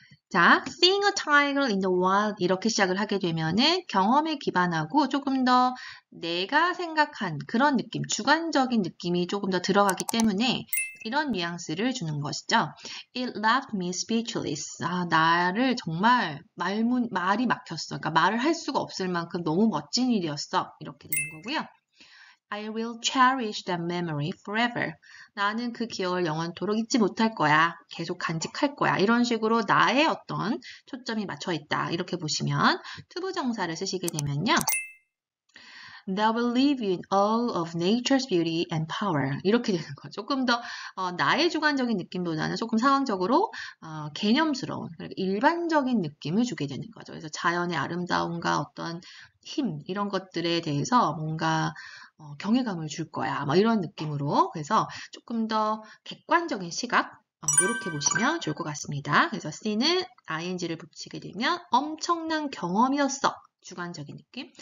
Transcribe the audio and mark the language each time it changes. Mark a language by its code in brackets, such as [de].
[ko] 자, [en] seeing a tiger in the wild [ko] 이렇게 시작을 하게 되면은 경험에 기반하고 조금 더 내가 생각한 그런 느낌, 주관적인 느낌이 조금 더 들어가기 때문에 이런 뉘앙스를 주는 것이죠. [en] It left me speechless. [ko] 나를 정말 말이 막혔어. 그러니까 말을 할 수가 없을 만큼 너무 멋진 일이었어. 이렇게 되는 거고요. [en] I will cherish that memory forever. [ko] 나는 그 기억을 영원토록 잊지 못할 거야. 계속 간직할 거야. 이런 식으로 나의 어떤 초점이 맞춰 있다. 이렇게 보시면 투부정사를 쓰시게 되면요. [en] That will leave you in awe of nature's beauty and power. [ko] 이렇게 되는 거죠. 조금 더 나의 주관적인 느낌보다는 조금 상황적으로 개념스러운, 일반적인 느낌을 주게 되는 거죠. 그래서 자연의 아름다움과 어떤 힘 이런 것들에 대해서 뭔가 경외감을 줄 거야. 뭐 이런 느낌으로 그래서 조금 더 객관적인 시각 이렇게 보시면 좋을 것 같습니다. 그래서 C는 ing를 붙이게 되면 엄청난 경험이었어. 주관적인 느낌.